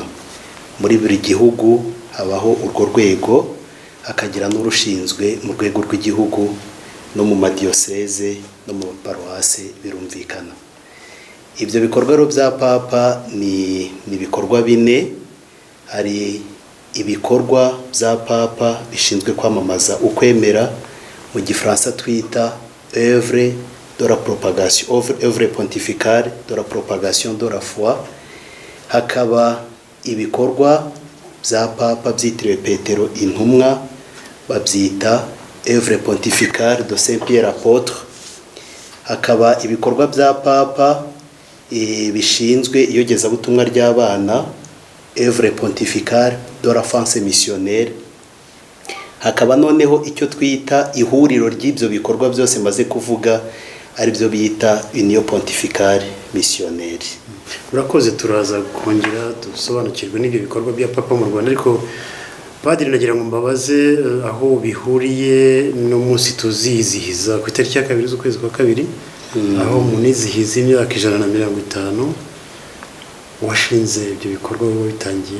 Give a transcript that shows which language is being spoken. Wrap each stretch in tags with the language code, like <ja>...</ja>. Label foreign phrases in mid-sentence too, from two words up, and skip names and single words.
<rw>Muri buri gihugu habaho urwo rwego, hakagira n'urushinzwe mu rwego rw'igihugu no mu madiyoseze no mu paruwase birumvikana. Ibyo bikorwa rero bya Papa ni ibikorwa bine. Hari ibikorwa bya Papa bishinzwe kwamamaza ukwemera, mu Gifaransa twita</rw> <fr>œuvre de la propagation, œuvre pontificale de la propagation de la foi.</fr> <rw>Hakaba ibikorwa bya Papa byitiriwe Petero intumwa, babyita</rw> <fr>œuvre pontificale de Saint Pierre apôtre.</fr> <rw>Hakaba ibikorwa bya Papa bishinzwe iyogezabutumwa ry'abana,</rw> <fr>œuvre pontificale de l'enfance missionnaire.</fr> <rw>Hakaba noneho icyo twita ihuriro ry'ibyo bikorwa byose maze kuvuga, ari byo bita Union Pontificale Missionnaire. Murakoze, turaza kongera dusobanukirwe n'ibyo bikorwa bya Papa mu Rwanda, ariko Padiri nagira ngo mbabaze aho bihuriye n'umunsi tuzizihiza ku itariki ya 2 z'ukwezi kwa 2, aho munizihiza imyaka 150 washinze ibyo bikorwa bitangiye.</rw>